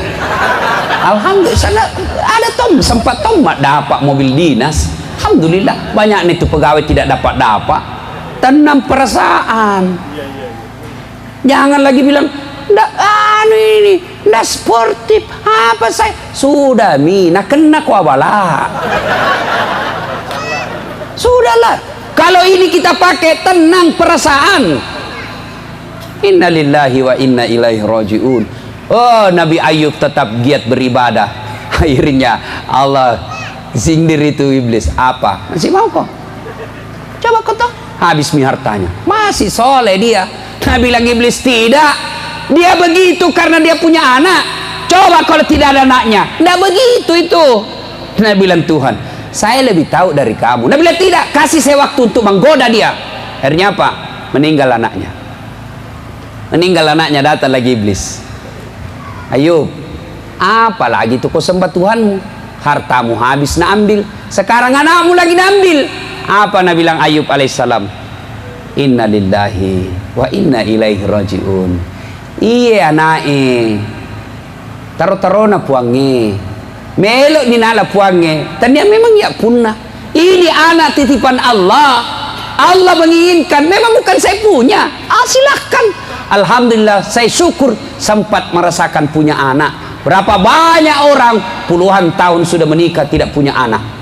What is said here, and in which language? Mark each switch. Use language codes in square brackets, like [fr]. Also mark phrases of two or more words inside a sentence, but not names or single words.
[id] Alhamdulillah ada sempat tomat dapat mobil dinas. Alhamdulillah banyak nih tuh pegawai tidak dapat. Tenang perasaan. Jangan lagi bilang ini ndak sportif apa saya sudah nak kena ku abala. Sudahlah, kalau ini kita pakai tenang perasaan. [ar] إنا لله وإنا إليه راجعون. [id] Oh, Nabi Ayub tetap giat beribadah. Akhirnya Allah sindir itu iblis. Apa? Masih mau kok? Coba kau tahu. Habis hartanya. Masih soleh dia. Nabi bilang iblis tidak. Dia begitu karena dia punya anak. Coba kalau tidak ada anaknya, tidak begitu itu. Nah bilang Tuhan, saya lebih tahu dari kamu. Nah bilang tidak, kasih saya waktu untuk menggoda dia. Akhirnya apa? Meninggal anaknya. Meninggal anaknya, datang lagi iblis. Ayub, apalagi itu kau sembah Tuhanmu? Hartamu habis nak ambil, sekarang anakmu lagi ambil. Apa Nabi bilang Ayub alaihissalam? [ar] إنا لله وإنا إليه راجعون. [bug] Iya anake taro-taro na puange melok ni nala puange tanya memang ya punna. [id] Ini anak titipan Allah. Allah menginginkan, memang bukan saya punya. Silahkan. Alhamdulillah saya syukur sempat merasakan punya anak. Berapa banyak orang puluhan tahun sudah menikah tidak punya anak.